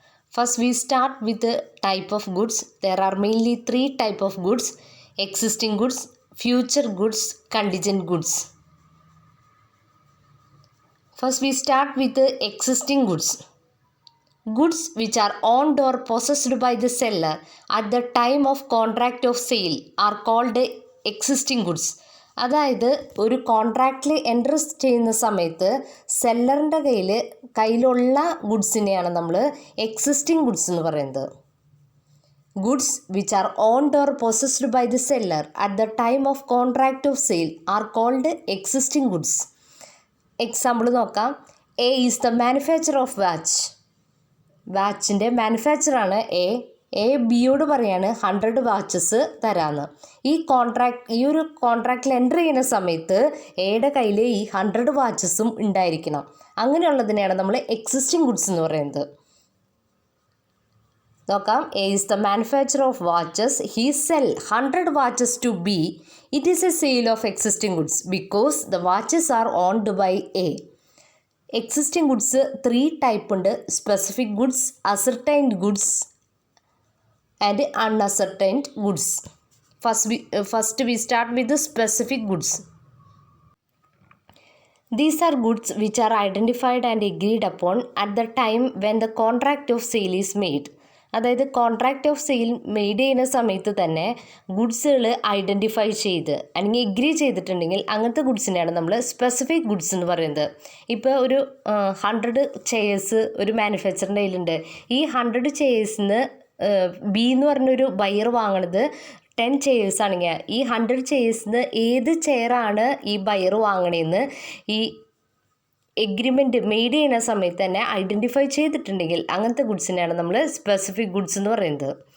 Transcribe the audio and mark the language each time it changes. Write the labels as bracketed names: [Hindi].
[English] First we start with the type of goods. There are mainly three type of goods: existing goods, future goods, contingent goods. First we start with the existing goods. Goods which are owned or possessed by the seller at the time of contract of sale are called existing goods. [Malayalam] അതായത് ഒരു കോൺട്രാക്റ്റിൽ enter ചെയ്യുന്ന സമയത്ത് സെല്ലറിൻ്റെ കയ്യിലുള്ള ഗുഡ്സിനെയാണ് നമ്മൾ existing goods എന്ന് പറയുന്നത്. [English] Goods which are owned or possessed by the seller at the time of contract of sale are called existing goods. [Malayalam] Example നോക്കാം. [English] A is the manufacture of [Malayalam] വാച്ചിൻ്റെ മാനുഫാക്ചറാണ് A ബിയോട് പറയാണ് 100 വാച്ചസ് തരാമെന്ന്. ഈ ഒരു കോൺട്രാക്റ്റിൽ എൻ്റർ ചെയ്യുന്ന സമയത്ത് എയുടെ കയ്യിൽ ഈ 100 വാച്ചസും ഉണ്ടായിരിക്കണം. അങ്ങനെയുള്ളതിനെയാണ് നമ്മൾ എക്സിസ്റ്റിംഗ് ഗുഡ്സ് എന്ന് പറയുന്നത്. നോക്കാം. [English] A is the manufacture of watches. He sell 100 watches to B. It is a sale of existing goods because the watches are owned by A. [Malayalam] Existing goods 3 type ഉണ്ട്: specific goods, ascertained goods [English] and unascertained goods. First we start with the specific goods. These are goods which are identified and agreed upon at the time when the contract of sale is made. [Malayalam] അതായത് contract of sale made ചെയ്യുന്ന സമയത്ത് തന്നെ ഗുഡ്സുകൾ identify ചെയ്ത് അല്ലെങ്കിൽ agree ചെയ്തിട്ടുണ്ടെങ്കിൽ അങ്ങനത്തെ ഗുഡ്സിനെയാണ് നമ്മൾ specific goods എന്ന് പറയുന്നത്. ഇപ്പോൾ ഒരു 100 ചെയേഴ്സ് ഒരു മാനുഫാക്ചറിൻ്റെ കയ്യിലുണ്ട്. ഈ 100 ചെയേഴ്സിന് ബി എന്ന് പറഞ്ഞൊരു ബയർ വാങ്ങണത് 10 ചെയേഴ്സ് ആണെങ്കിൽ ഈ 100 ചെയേഴ്സിന് ഏത് ചെയറാണ് ഈ ബയർ വാങ്ങണതെന്ന് ഈ എഗ്രിമെൻറ്റ് മെയ്ഡ് ചെയ്യുന്ന സമയത്ത് തന്നെ ഐഡൻറ്റിഫൈ ചെയ്തിട്ടുണ്ടെങ്കിൽ അങ്ങനത്തെ ഗുഡ്സിനെയാണ് നമ്മൾ സ്പെസിഫിക് ഗുഡ്സ് എന്ന് പറയുന്നത്.